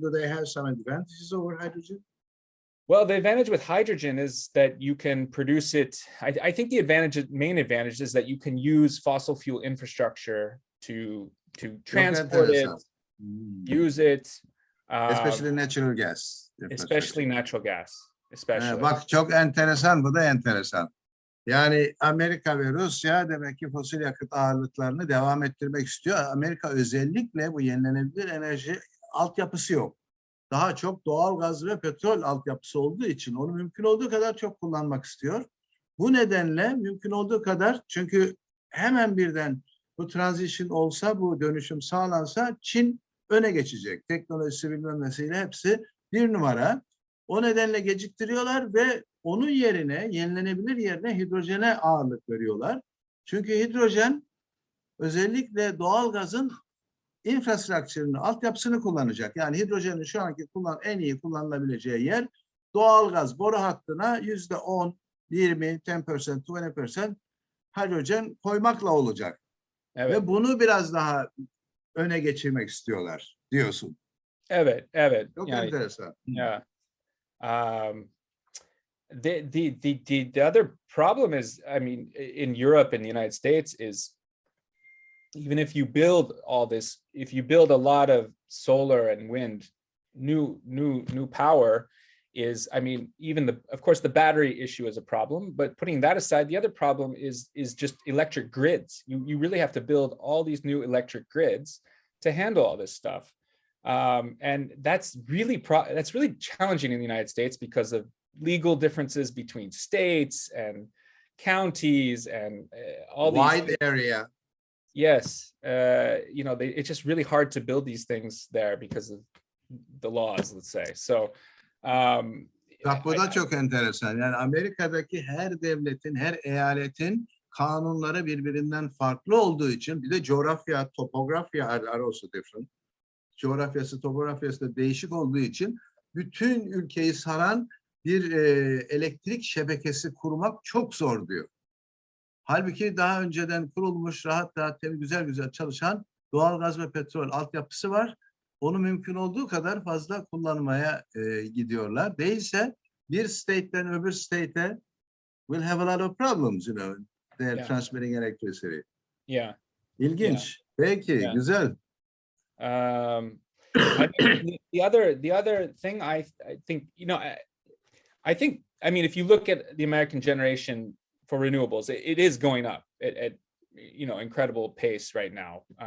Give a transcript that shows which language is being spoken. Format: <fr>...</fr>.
<en>Do they have some advantages over hydrogen? Well, the advantage with hydrogen is that you can produce it. I think the main advantage is that you can use fossil fuel infrastructure to transport it, use it. Especially natural gas. Especially natural gas. Especially.</en> <tr>Bak çok enteresan, bu da enteresan. Yani Amerika ve Rusya demek ki fosil yakıt ağırlıklarını devam ettirmek istiyor. Amerika özellikle bu yenilenebilir enerji altyapısı yok. Daha çok doğal gaz ve petrol altyapısı olduğu için onu mümkün olduğu kadar çok kullanmak istiyor. Bu nedenle mümkün olduğu kadar, çünkü hemen birden bu transition olsa, bu dönüşüm sağlansa Çin öne geçecek. Teknolojisi bilmem nesiyle hepsi bir numara. O nedenle geciktiriyorlar ve onun yerine, yenilenebilir yerine hidrojene ağırlık veriyorlar. Çünkü hidrojen özellikle doğal gazın infrastructure'ını, altyapısını kullanacak. Yani hidrojenin şu anki en iyi kullanılabileceği yer doğalgaz boru hattına %10, 20, 10%, 20% hidrojen koymakla olacak. Evet. Ve bunu biraz daha öne geçirmek istiyorlar diyorsun. Evet. Çok enteresan.</tr> <en>Yeah. The other problem is, I mean, in Europe and the United States is, even if you build all this, if you build a lot of solar and wind, new power is, I mean, even of course the battery issue is a problem, but putting that aside, the other problem is just electric grids. You really have to build all these new electric grids to handle all this stuff. And that's really challenging in the United States because of legal differences between states and counties and all these Wide area. Yes, you know, it's just really hard to build these things there because of the laws, let's say. So,</en> <tr>Bak bu da çok enteresan. Yani Amerika'daki her devletin, her eyaletin kanunları birbirinden farklı olduğu için bir de coğrafya, topografya</tr> <en>are also different.</en> <tr>Coğrafyası, topografyası da değişik olduğu için bütün ülkeyi saran bir elektrik şebekesi kurmak çok zor diyor. Halbuki daha önceden kurulmuş, rahat rahat, güzel çalışan doğalgaz ve petrol altyapısı var. Onu mümkün olduğu kadar fazla kullanmaya gidiyorlar. Değilse bir state'den öbür state'e</tr> <en>will have a lot of problems, you know, they're transmitting electricity. Yeah.</en> <tr>İlginç. Peki, güzel.</tr> <en>I think the other thing I think, you know, I mean, if you look at the American generation for renewables, it is going up at you know, incredible pace right now.</en>